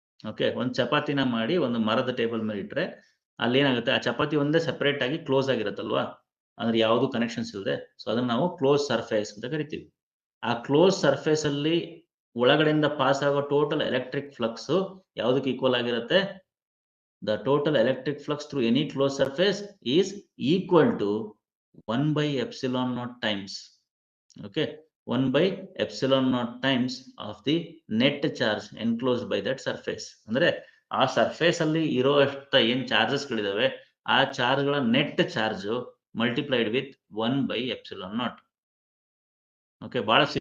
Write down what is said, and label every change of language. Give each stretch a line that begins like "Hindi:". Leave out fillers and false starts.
Kannada: Okay, ಒಂದು ಚಪಾತಿನ ಮಾಡಿ ಒಂದು ಮರದ ಟೇಬಲ್ ಮೇಲೆ ಇಟ್ರೆ ಅಲ್ಲಿ ಏನಾಗುತ್ತೆ, ಆ ಚಪಾತಿ ಒಂದೇ ಸೆಪರೇಟ್ ಆಗಿ ಕ್ಲೋಸ್ ಆಗಿರುತ್ತಲ್ವಾ, ಅಂದ್ರೆ ಯಾವುದು ಕನೆಕ್ಷನ್ಸ್ ಇಲ್ಲದೆ. ಸೊ ಅದನ್ನ ನಾವು ಕ್ಲೋಸ್ ಸರ್ಫೇಸ್ ಅಂತ ಕರಿತೀವಿ. ಆ ಕ್ಲೋಸ್ ಸರ್ಫೇಸ್ ಅಲ್ಲಿ ಒಳಗಡೆಯಿಂದ ಪಾಸ್ ಆಗೋ ಟೋಟಲ್ ಎಲೆಕ್ಟ್ರಿಕ್ ಫ್ಲಕ್ಸ್ ಯಾವುದಕ್ಕೆ ಈಕ್ವಲ್ ಆಗಿರುತ್ತೆ?
English: The total electric flux through any closed surface is equal to 1/ε0 times. Okay, 1/ε0 times of the net charge enclosed by that surface.
Kannada: ಅಂದ್ರೆ ಆ ಸರ್ಫೇಸ್ ಅಲ್ಲಿ ಇರೋ ಏನ್ ಚಾರ್ಜಸ್ ಗಳಿದಾವೆ ಆ ಚಾರ್ಜ್ ಗಳ net charge multiplied with 1/ε0. Okay, ಬಹಳ